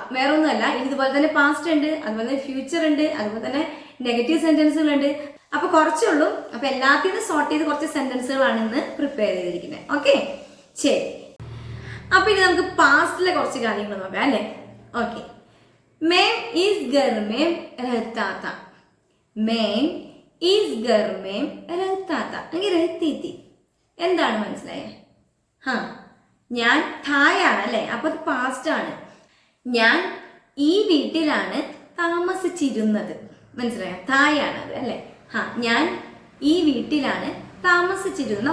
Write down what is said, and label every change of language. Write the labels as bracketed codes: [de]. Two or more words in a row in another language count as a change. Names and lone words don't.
[ml] വേറെ ഒന്നുമല്ല, ഇനി ഇതുപോലെ തന്നെ പാസ്റ്റ് ഉണ്ട്, അതുപോലെ തന്നെ ഫ്യൂച്ചർ ഉണ്ട്, അതുപോലെ തന്നെ നെഗറ്റീവ് സെന്റൻസുകളുണ്ട്. അപ്പൊ കുറച്ചേ ഉള്ളൂ. അപ്പൊ എല്ലാത്തിനും സോർട്ട് ചെയ്ത് കുറച്ച് സെന്റൻസുകളാണ് ഇന്ന് പ്രിപ്പയർ ചെയ്തിരിക്കുന്നത്. ഓക്കെ, ശരി. അപ്പൊ ഇനി നമുക്ക് പാസ്റ്റിലെ കുറച്ച് കാര്യങ്ങൾ നോക്കാം അല്ലേ? ഓക്കെ. [hi] मैं इस घर में रहता था. मैं इस घर में रहता था. അല്ലെങ്കിൽ रहती थी. [ml] എന്താണ് മനസ്സിലായേ? ഞാൻ തായാണ് അല്ലേ? അപ്പൊ അത് പാസ്റ്റ് ആണ്. ഞാൻ ഈ വീട്ടിലാണ് താമസിച്ചിരുന്നത്. മനസ്സിലായോ? തായാണ് അത് അല്ലേ? ഞാൻ ഈ വീട്ടിലാണ് താമസിച്ചിരുന്നത്.